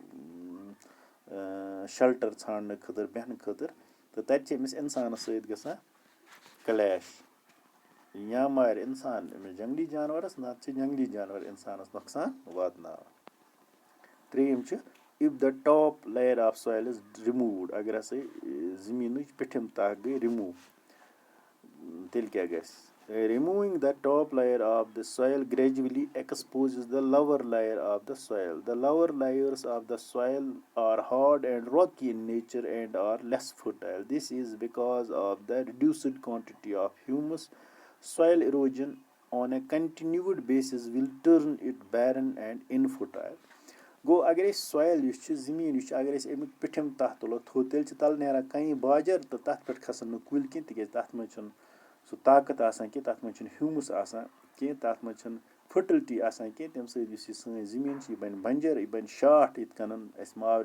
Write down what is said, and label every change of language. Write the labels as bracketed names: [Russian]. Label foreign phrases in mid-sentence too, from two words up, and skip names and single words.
[Kashmiri] شَلٹر ژھانٛڈنہٕ خٲطرٕ بیٚہنہٕ خٲطرٕ تہٕ تَتہِ چھِ أمِس اِنسانَس سۭتۍ گژھان کلیش یا مارِ اِنسان أمِس جنٛگلی جانورَس نتہٕ چھِ جنٛگلی جانور اِنسانَس نۄقصان واتناوان ترٛیٚیِم چھِ [English] if the top layer of soil is removed [Kashmiri] اگر ہسا زٔمیٖنٕچ پیٚٹھِم تَہہ گٔے رِموٗ تیٚلہِ کیٛاہ گژھِ [English] removing the top layer of the soil [Kashmiri] gradually exposes the lower layer of the soil. [English] The lower layers of the soil are hard and rocky in nature and are less fertile. This is because of the reduced quantity of humus. Soil erosion on a continued basis will turn it barren and infertile. [Kashmiri] گوٚو اگر أسۍ سویل یُس چھُ زٔمیٖن یُس چھُ اگر أسۍ امیُک پیٚٹھِم تَہہ تُلو تھوٚد تیٚلہِ چھِ تَلہٕ نیران کَنہِ باجر تہٕ تَتھ پٮ۪ٹھ کھسن نہٕ کُلۍ کیٚنٛہہ تِکیازِ تَتھ منٛز چھُنہٕ سُہ طاقت آسان کینٛہہ تَتھ منٛز چھُنہٕ ہیوٗمَس آسان کینٛہہ تَتھ منٛز چھِنہٕ فٔٹلٹی آسان کینٛہہ تَمہِ سۭتۍ یُس یہِ سٲنۍ زٔمیٖن چھِ یہِ بَنہِ بنجر یہِ بَنہِ شاٹھ یِتھ کٔنن اَسہِ ماورِ